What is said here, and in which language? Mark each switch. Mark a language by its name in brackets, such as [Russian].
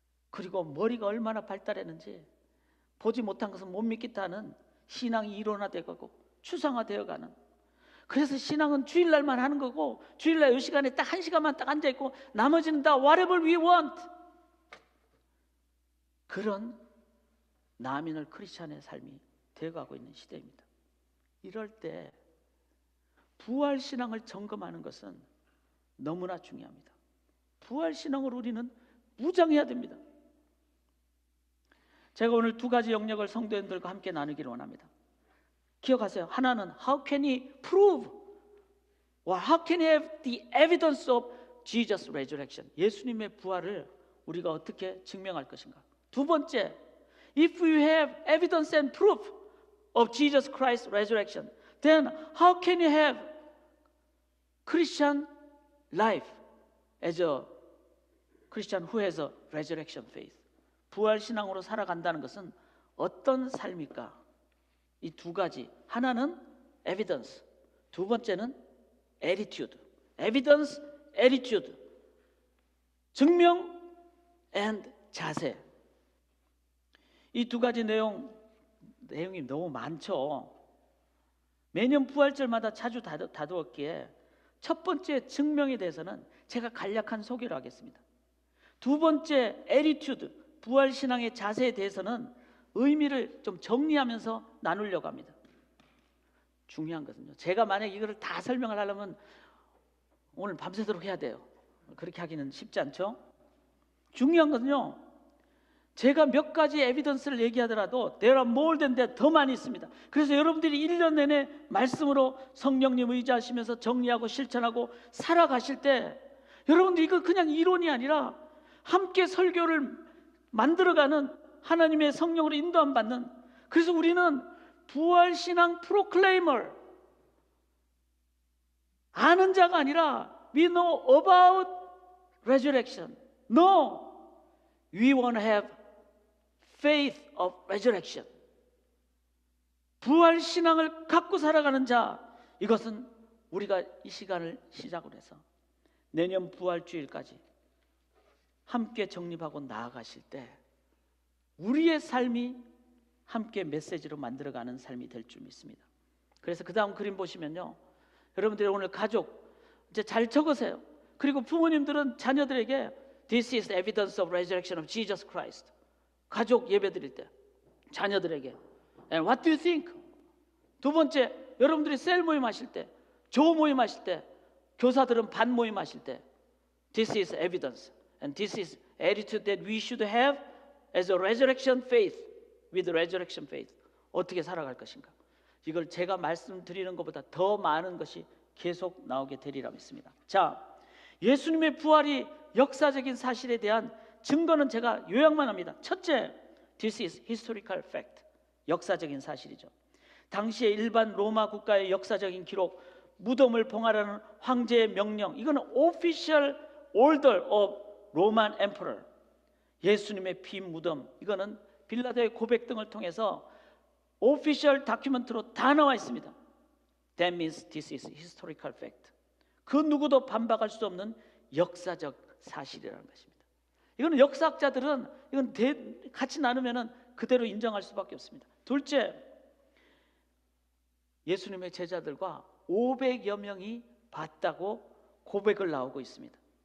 [Korean] 그리고 머리가 얼마나 발달했는지 보지 못한 것은 못 믿겠다는 신앙이 이론화되고 추상화되어가는, 그래서 신앙은 주일날만 하는 거고, 주일날 이 시간에 딱 1시간만 딱 앉아있고 나머지는 다 [English] whatever we want, [Korean] 그런 나미널 크리스찬의 삶이 되어가고 있는 시대입니다. 이럴 때 부활신앙을 점검하는 것은 너무나 중요합니다. 부활신앙을 우리는 무장해야 됩니다. 제가 오늘 두 가지 영역을 성도님들과 함께 나누기를 원합니다. 기억하세요. 하나는 [English] How can he prove, or how can he have the evidence of Jesus' resurrection? [Korean] 예수님의 부활을 우리가 어떻게 증명할 것인가. 두 번째, [English] If you have evidence and proof of Jesus Christ's resurrection, then how can you have Christian life as a Christian who has a resurrection faith? [Korean] 부활 신앙으로 살아간다는 것은 어떤 삶일까? 이 두 가지, 하나는 evidence, 두 번째는 attitude. [English] evidence, attitude, 증명 and 자세. [Korean] 이 두 가지 내용이 너무 많죠. 매년 부활절마다 자주 다루었기에 첫 번째 증명에 대해서는 제가 간략한 소개를 하겠습니다. 두 번째 attitude, 부활신앙의 자세에 대해서는 의미를 좀 정리하면서 나누려고 합니다. 중요한 것은요, 제가 만약 이거를 다 설명을 하려면 오늘 밤새도록 해야 돼요. 그렇게 하기는 쉽지 않죠. 중요한 것은요, 제가 몇 가지 에비던스를 얘기하더라도 [English] there are more than that, [Korean] 더 많이 있습니다. 그래서 여러분들이 1년 내내 말씀으로 성령님 의지하시면서 정리하고 실천하고 살아가실 때 여러분들 이거 그냥 이론이 아니라 함께 설교를 만들어가는 하나님의 성령으로 인도함 받는, 그래서 우리는 부활신앙 프로클레이머, 아는 자가 아니라 [English] we know about resurrection. No, We want to have faith of resurrection. [Korean] 부활 신앙을 갖고 살아가는 자, 이것은 우리가 이 시간을 시작으로 해서 내년 부활주일까지 함께 정립하고 나아가실 때 우리의 삶이 함께 메시지로 만들어가는 삶이 될 줄 믿습니다. 그래서 그 다음 그림 보시면요, 여러분들이 오늘 가족 이제 잘 적으세요. 그리고 부모님들은 자녀들에게 [English] This is evidence of resurrection of Jesus Christ. [Korean] 가족 예배 드릴 때 자녀들에게 [English] And what do you think? [Korean] 두 번째, 여러분들이 셀 모임 하실 때, [English] 조 모임 하실 때, 교사들은 반 모임 하실 때 This is evidence and this is attitude that we should have as a resurrection faith with resurrection faith. [Korean] 어떻게 살아갈 것인가? 이걸 제가 말씀드리는 것보다 더 많은 것이 계속 나오게 되리라 믿습니다. 자, 예수님의 부활이 역사적인 사실에 대한 증거는 제가 요약만 합니다. [English] 첫째, this is historical fact. [Korean] 역사적인 사실이죠. 당시의 일반 로마 국가의 역사적인 기록, 무덤을 봉하라는 황제의 명령, 이거는 [English] official order of Roman emperor. [Korean] 예수님의 피 무덤, 이거는 빌라도의 고백 등을 통해서 오피셜 다큐멘트로 다 나와 있습니다. [English] That means this is historical fact. [Korean] 그 누구도 반박할 수 없는 역사적 사실이라는 것입니다. 이거는 역사학자들은 이건 같이 나누면은 그대로 인정할 수밖에 없습니다. 둘째, 예수님의 제자들과 500여 명이 봤다고 고백을 나오고 있습니다.